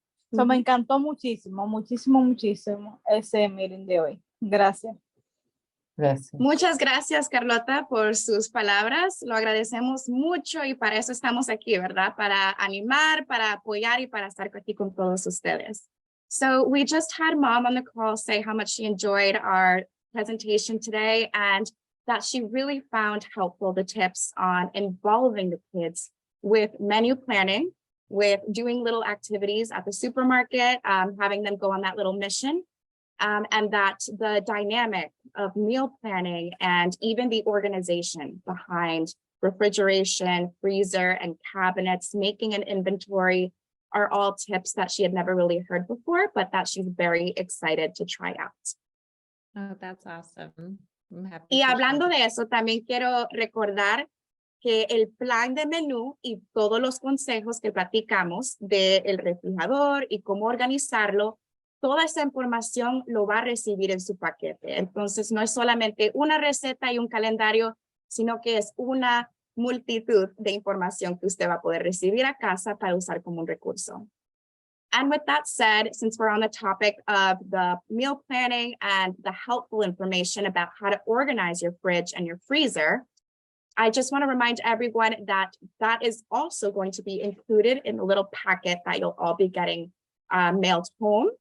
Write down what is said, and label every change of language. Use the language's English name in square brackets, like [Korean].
[Spanish] Me encantó muchísimo, muchísimo, muchísimo ese meeting de hoy. Gracias. Gracias. Muchas gracias, Carlota, por sus palabras. Lo agradecemos mucho y para eso estamos aquí, ¿verdad? Para animar, para apoyar y para estar aquí con todos ustedes. [English] So we just had Mom on the call say how much she enjoyed our presentation today and that she really found helpful the tips on involving the kids with menu planning, with doing little activities at the supermarket, having them go on that little mission. And that the dynamic of meal planning and even the organization behind refrigeration, freezer, and cabinets, making an inventory are all tips that she had never really heard before, but that she's very excited to try out. Oh, that's awesome. I'm happy [Spanish] Y [English] to [Spanish] hablando [English] share. [Spanish] de eso, también quiero recordar que el plan de menú y todos los consejos que platicamos del refrigerador y cómo organizarlo, toda esa información lo va a recibir en su paquete. Entonces, no es solamente una receta y un calendario, sino que es una multitud de información que usted va a poder recibir a casa para usar como un recurso. [English] And with that said, since we're on the topic of the meal planning and the helpful information about how to organize your fridge and your freezer, I just want to remind everyone that that is also going to be included in the little packet that you'll all be getting mailed home.